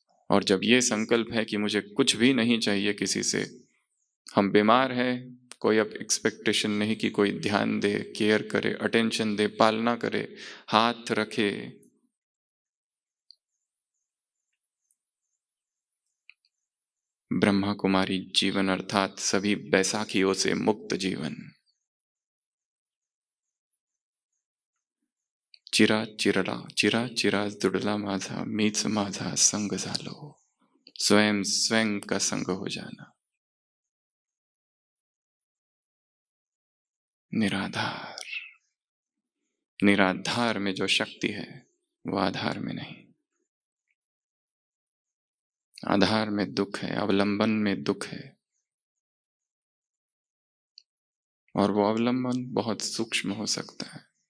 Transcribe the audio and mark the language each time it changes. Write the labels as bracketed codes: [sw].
[hi] और जब ये संकल्प है कि मुझे कुछ भी नहीं चाहिए किसी से, हम बीमार हैं, कोई अब एक्सपेक्टेशन नहीं कि कोई ध्यान दे, केयर करे, अटेंशन दे, पालना करे, हाथ रखे। ब्रह्मा कुमारी जीवन अर्थात सभी बैसाखियों से मुक्त जीवन। [mr] चिरा चिरा दुडला माझा, मीच माझा संग झालो। [hi] स्वयं स्वयं का संग हो जाना। निराधार, निराधार में जो शक्ति है वो आधार में नहीं। आधार में दुख है, अवलंबन में दुख है, और वो अवलंबन बहुत सूक्ष्म हो सकता है।